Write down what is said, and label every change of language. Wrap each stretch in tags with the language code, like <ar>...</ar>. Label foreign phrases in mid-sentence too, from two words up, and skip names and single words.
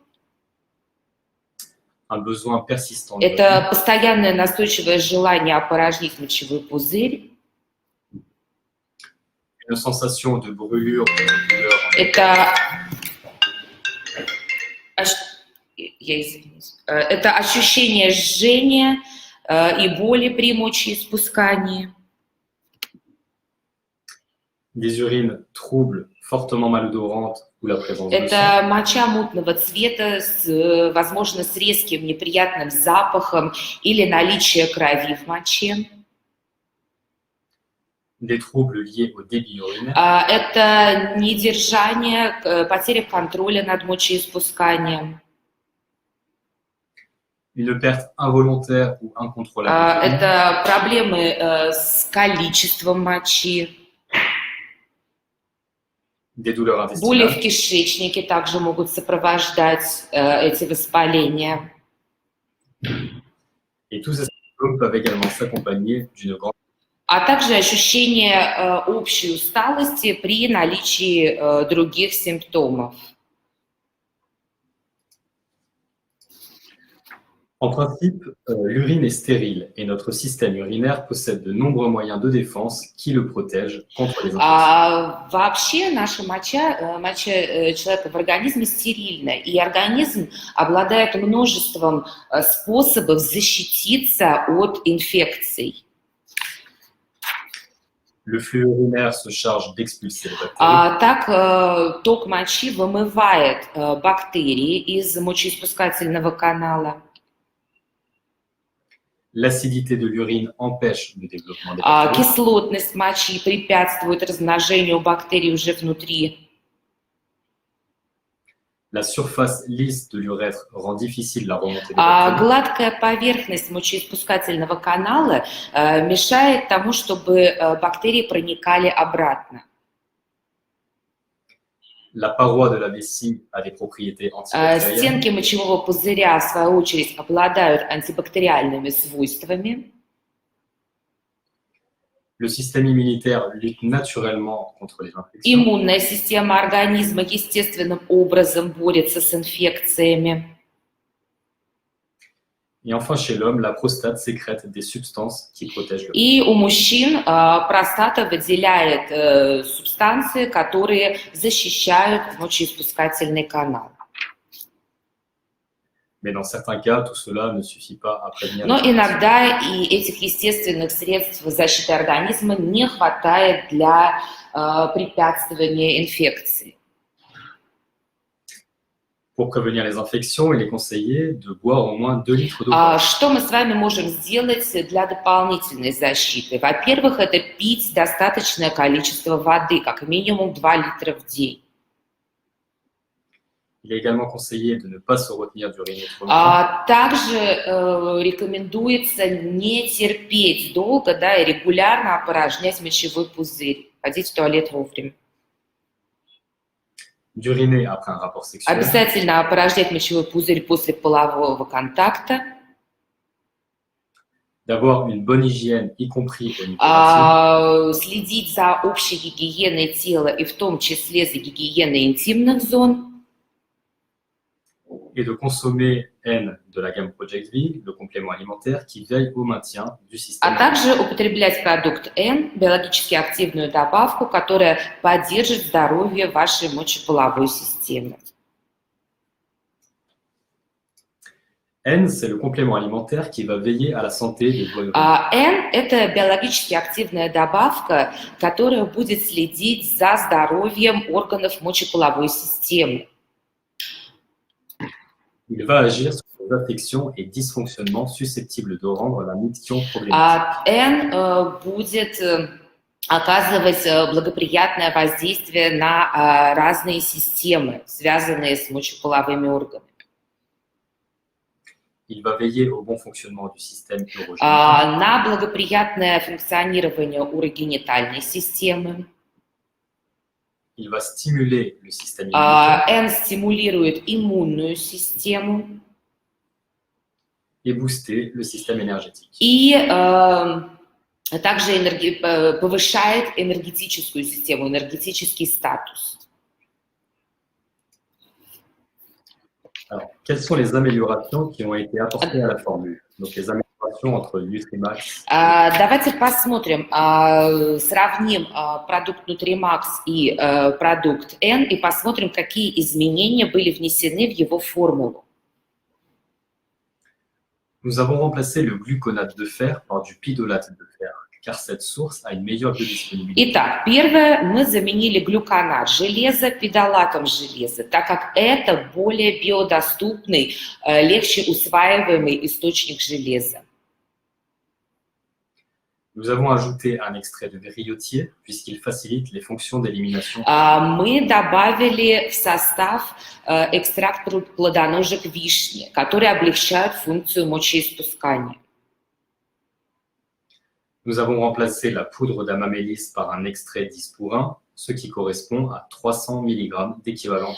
<fr>Un besoin persistant de</fr> <ru>Это постоянное настойчивое желание опорожнить мочевой пузырь.</ru> <fr>une sensation de brûlure, de douleur.</fr> <ru>Это ощущение жжения и боли при мочеиспускании.</ru> <fr>Des urines troubles, fortement malodorantes ou la présence de sang.</fr> <ru>Это моча мутного цвета, возможно, с резким неприятным запахом или наличие крови в моче.</ru> <fr>Des troubles liés au débit urinaire.</fr> <ru>Это недержание, потеря контроля над мочеиспусканием.</ru> <fr>Une perte involontaire ou incontrôlable d'urine.</fr> <ru>Это проблемы с количеством мочи.</ru> <fr>Des douleurs</fr> <ru>Боли в</ru> <fr>intestinales.</fr> <ru>кишечнике также могут сопровождать эти воспаления.</ru> <fr>Et tous ces symptômes peuvent également s'accompagner d'une grande...</fr> <ru>А также ощущение общей усталости при наличии других симптомов.</ru> <fr>En principe, l'urine est stérile et notre système urinaire possède de nombreux moyens de défense qui le protègent contre les infections.</fr> <ru>Вообще наша моча человека в организме стерильна, и организм обладает множеством способов защититься от инфекций.</ru> <fr>Le flux urinaire se charge d'expulser les bactéries.</fr> <ru>Так ток мочи вымывает бактерии из мочеиспускательного канала.</ru> <fr>L'acidité de l'urine empêche le développement des bactéries.</fr> <ru>Кислотность мочи препятствует размножению бактерий уже внутри.</ru> <fr>La surface lisse de l'urètre rend difficile la remontée des bactéries.</fr> <ru>Гладкая поверхность мочеиспускательного канала мешает тому, чтобы бактерии проникали обратно.</ru> <fr>La paroi de la vessie a des propriétés antibactériennes.</fr> <ru>Стенки мочевого пузыря, в свою очередь, обладают антибактериальными свойствами.</ru> <fr>Le système immunitaire lutte naturellement contre les infections.</fr> <ru>Иммунная система организма естественным образом борется с инфекциями.</ru> <fr>Et enfin, chez l'homme, la prostate sécrète des substances qui protègent le</fr> <ru>И у мужчин простата выделяет субстанции, которые защищают мочеиспускательный канал.</ru> <fr>Mais dans certains cas, tout cela ne suffit pas à prévenir</fr> <ru>Но</ru> <fr>les infections.</fr> <ru>иногда и этих естественных средств защиты организма не хватает для препятствования инфекции.</ru> <fr>Pour prévenir les infections, il est conseillé de boire au moins 2 litres d'eau par jour.</fr> <ru>Что мы с вами можем сделать для дополнительной защиты? Во-первых, это пить достаточное количество воды, как минимум 2 литра в день.</ru> <fr>Il est également conseillé de ne pas se retenir d'uriner trop longtemps.</fr> <ru>Также рекомендуется не терпеть долго, да, и регулярно опорожнять мочевой пузырь, ходить в туалет вовремя.</ru> <fr>D'uriner après un rapport sexuel.</fr> <ru>Обязательно опорожнять мочевой пузырь после полового контакта.</ru> <fr>D'avoir une bonne hygiène, y compris au niveau intime.</fr> <ru>Следить за общей гигиеной тела и в том числе за гигиеной интимных зон.</ru> <fr>Et de consommer N de la gamme Project V, le complément alimentaire qui veille au maintien du système.</fr> <ru>А также употреблять продукт N, биологически активную добавку, которая поддержит здоровье вашей мочеполовой системы.</ru> <fr>N, c'est le complément alimentaire qui va veiller à la santé des voies urinaires.</fr> <ru>N – это биологически активная добавка, которая будет следить за здоровьем органов мочеполовой системы.</ru> <fr>Il va agir sur les affections et dysfonctionnements susceptibles de rendre la miction problématique.</fr> <ru>N будет оказывать благоприятное воздействие на разные системы, связанные с мочеполовыми органами.</ru> <fr>Il va veiller au bon fonctionnement du système urogénital.</fr> <ru>На благоприятное функционирование урогенитальной системы.</ru> <fr>Il va stimuler le système immunitaire</fr> <ru>N стимулирует иммунную систему</ru> <fr>et booster le système énergétique.</fr> <ru>и также повышает энергетическую систему, энергетический статус.</ru> <fr>Alors, quelles sont les améliorations qui ont été apportées à la formule? Donc, les améliorations entre Nutrimax.</fr> <ru>Давайте посмотрим, сравним продукт Nutrimax и продукт N и посмотрим, какие изменения были внесены в его формулу.</ru> <fr>Nous avons remplacé le gluconate de fer par du pidolate de fer, car cette source a une meilleure biodisponibilité.</fr> <ru>Итак, первое, мы заменили глюконат железа пидолатом железа, так как это более биодоступный, легче усваиваемый источник железа.</ru> <fr>Nous avons ajouté un extrait de griotier, puisqu'il facilite les fonctions d'élimination.</fr> <ru>Мы добавили в состав экстракт плодоножек вишни, которые облегчают функцию мочеиспускания.</ru> <fr>Nous avons remplacé la poudre d'amamélis par un extrait d'ispourin, ce qui correspond à 300 mg d'équivalent.</fr>